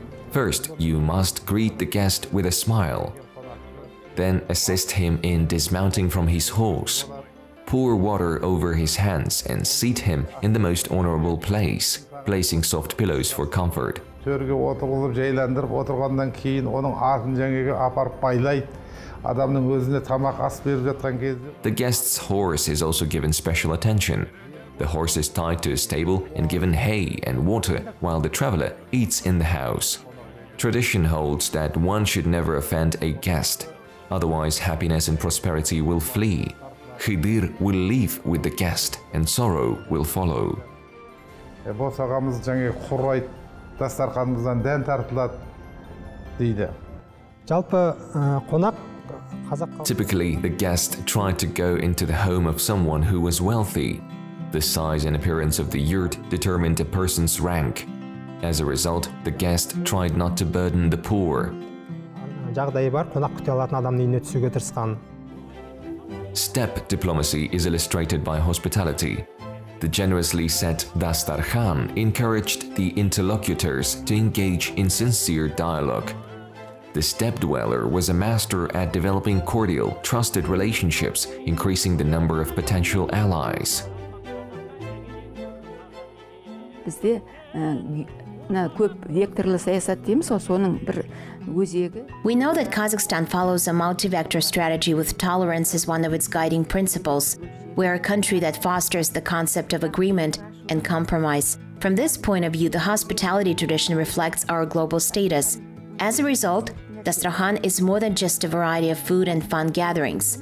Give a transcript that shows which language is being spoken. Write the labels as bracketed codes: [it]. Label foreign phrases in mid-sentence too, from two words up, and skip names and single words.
[en] First, you must greet the guest with a smile. Then assist him in dismounting from his horse. Pour water over his hands and seat him in the most honorable place, placing soft pillows for comfort. [kk] Төрге отырғызып, жайландырып отырғаннан кейін оның атын жаңағы апарып байлайды. Адамның өзіне тамақ ас беріп жатқан кезде. [en] The guest's horse is also given special attention. The horse is tied to a stable and given hay and water while the traveler eats in the house. Tradition holds that one should never offend a guest, otherwise happiness and prosperity will flee. Khidir will leave with the guest and sorrow will follow. [kk] Босағамыз жаңағы құрайды, дастарханымыздан дән тартылады дейді. Жалпы қонақ [en] Typically, the guest tried to go into the home of someone who was wealthy. The size and appearance of the yurt determined a person's rank. As a result, the guest tried not to burden the poor. [kk] жағдайы бар, қонақ күте алатын адамның үйіне түсуге тырысқан. [en] Step diplomacy is illustrated by hospitality. The generously set dastarkhan encouraged the interlocutors to engage in sincere dialogue. The steppe dweller was a master at developing cordial, trusted relationships, increasing the number of potential allies. [kk] Бізде көп векторлы саясат дейміз, соның бір өзегі. [en] We know that Kazakhstan follows a multi-vector strategy with tolerance as one of its guiding principles. We are a country that fosters the concept of agreement and compromise. From this point of view, the hospitality tradition reflects our global status. As a result, Dastarkhan is more than just a variety of food and fun gatherings.